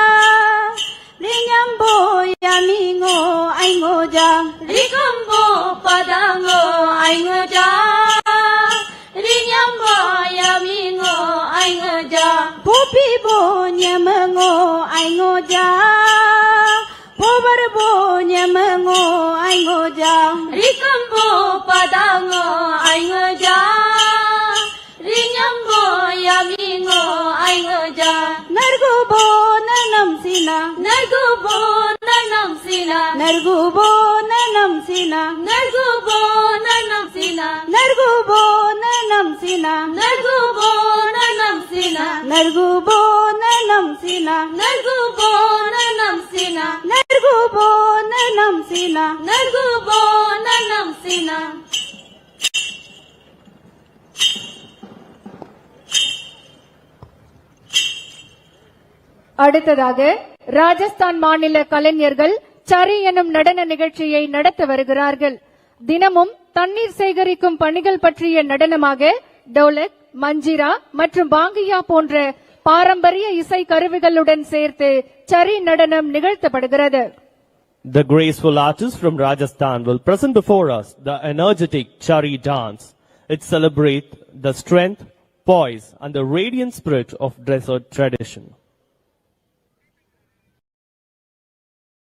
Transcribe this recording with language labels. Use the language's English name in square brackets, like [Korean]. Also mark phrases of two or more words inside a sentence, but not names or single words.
[Nyishi] Rinyambo yamingo aingo ja Rikambo padango aingo ja Rinyambo yamingo aingo ja Popi bo nyamango aingo ja Pobar bo nyamango aingo ja Rikambo padango aingo ja Rinyambo yamingo aingo ja Nargubo nanam sina Nargubo nanam sina Nargubo nanam sina Nargubo nanam sina Nargubo nanam sina Nargubo nanam sina Nargubo nanam sina Nargubo nanam sina Nargubo nanam sina Nargubo nanam sina [Tamil] அடுத்ததாக ராஜஸ்தான் மாநில கலைஞர்கள் சரி எனும் நடன நிகழ்ச்சியை நடத்த வருகிறார்கள். தினமும் தண்ணீர் சேகரிக்கும் பணிகள் பற்றிய நடனமாக டோலக், மஞ்சிரா மற்றும் பாங்கியா போன்ற பாரம்பரிய இசை கருவிகளுடன் சேர்த்து சரி நடனம் நிகழ்த்தப்படுகிறது. [English] The graceful artists from Rajasthan will present before us the energetic Chari dance. It celebrates the strength, poise and the radiant spirit of desert tradition.